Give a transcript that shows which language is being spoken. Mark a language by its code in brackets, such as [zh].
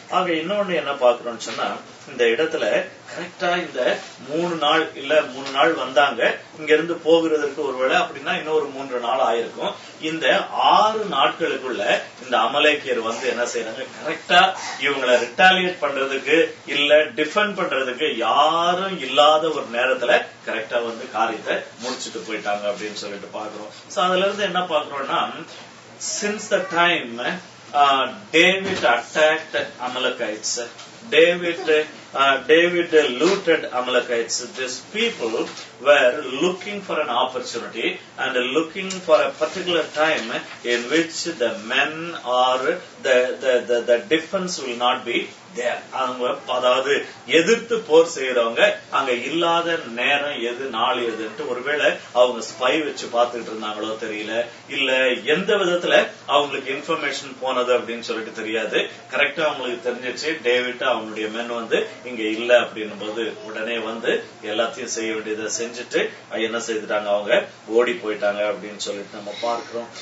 [ta] ஆக இன்னொன்னு என்ன பார்க்கிறோம்னு சொன்னா, இந்த இடத்துல கரெக்டா இந்த 3 நாள் இல்ல 3 நாள் வந்தாங்க, இங்க இருந்து போகிறதுக்கு ஒருவேளை அப்படின்னா இன்னொரு 3 நாள் ஆயிருக்கும். இந்த 6 நாட்களுக்குள்ள இந்த அமலேக்கியர் என்ன செய்யறாங்க, கரெக்டா இவங்களை ரிட்டாலியேட் பண்றதுக்கு இல்ல டிஃபெண்ட் பண்றதுக்கு யாரும் இல்லாத ஒரு நேரத்துல கரெக்டா காரியத்தை முடிச்சுட்டு போயிட்டாங்க அப்படின்னு சொல்லிட்டு பாக்குறோம். சோ அதுல இருந்து என்ன பாக்குறோம்னா, [en] since the time David attacked Amalekites, David looted Amalekites. These people were looking for an opportunity and looking for a particular time in which the men or the defense will not be there. [ta] அதாவது எதிர்த்து போர் செய்யறவங்க அங்க இல்லாத நேரம் எது, நாள் எதுன்ட்டு ஒருவேளை அவங்க ஸ்பை வச்சு பார்த்துட்டு இருந்தாங்களோ தெரியல, இல்ல எந்த விதத்துல அவங்களுக்கு இன்ஃபர்மேஷன் போனது அப்படின்னு சொல்லிட்டு தெரியாது. கரெக்டா அவங்களுக்கு தெரிஞ்சிச்சு டேவிட் அவங்களுடைய மென் இங்க இல்ல அப்படின்னும் போது உடனே எல்லாத்தையும் செய்ய வேண்டியதை செஞ்சுட்டு என்ன செய்துட்டாங்க, அவங்க ஓடி போயிட்டாங்க அப்படின்னு சொல்லிட்டு நம்ம பார்க்கிறோம்.